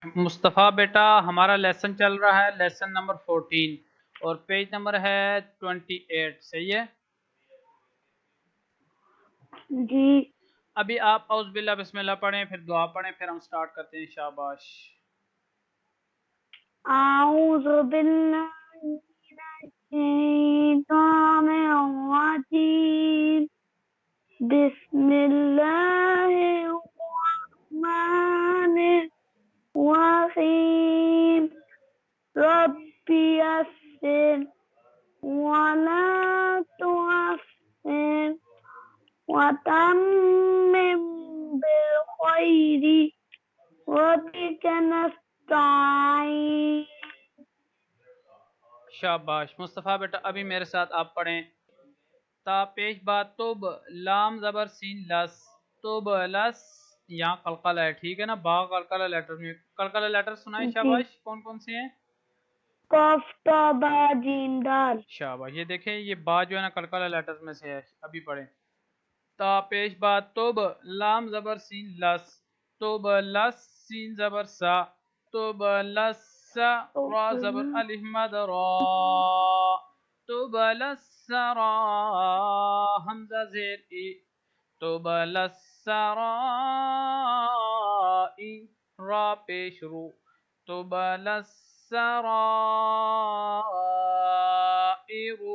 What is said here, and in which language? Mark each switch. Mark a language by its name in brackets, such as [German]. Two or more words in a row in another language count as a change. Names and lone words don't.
[Urdu] مصطفیٰ بیٹا ہمارا لیسن چل رہا ہے [English] lesson number [Urdu] 14 اور [English] page number [Urdu] ہے 28. صحیح ہے جی ابھی آپ [Arabic] اعوذ باللہ بسم اللہ [Urdu] پڑھیں پھر دعا پڑھیں پھر ہم سٹارٹ کرتے ہیں شاباش [Arabic] اعوذ باللہ من الشیطان الرجیم بسم اللہ الرحمن الرحیم رب یسر ولا تعسر وتمم بالخير وبك نستعين. [Urdu] شاباش مصطفیٰ بیٹا ابھی میرے ساتھ آپ پڑھیں تا پیش با توب لام زبر سین لس توب لس یہاں قلقلہ ہے ٹھیک ہے نا با قلقلہ لیٹر میں قلقلہ لیٹر سنائیں جی شاباش کون کون سے ہیں قاف تا با جیم دال. شاباش یہ دیکھیں یہ با جو ہے نا قلقلہ لیٹر میں سے ہے ابھی پڑھیں تا پیش با توب لام زبر سین لس توب لس سین زبر سا توب لس سا را زبر الف مد را توب لس را حمزہ زیر ای توب لس را ای را پیش رو توب لس را ای رو